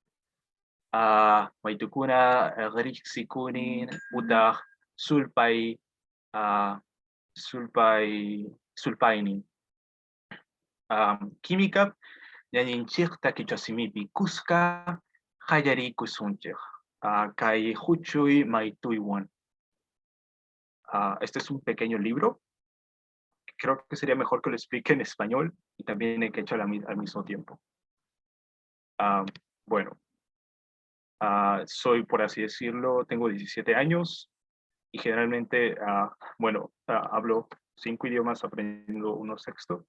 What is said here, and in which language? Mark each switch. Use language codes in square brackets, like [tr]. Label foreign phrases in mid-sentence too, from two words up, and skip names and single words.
[qu] maytukuna riqsikunin, utaq sulpay, sulpaynin. Química, ñañinchikta kichasimipi kuska, qallarikusunchik, kay huchuy maytuywan. [es] Este es un pequeño libro. Creo que sería mejor que lo explique en español y también en quechua al mismo tiempo. Bueno, soy, por así decirlo, tengo 17 años y generalmente, hablo 5 idiomas aprendiendo uno sexto.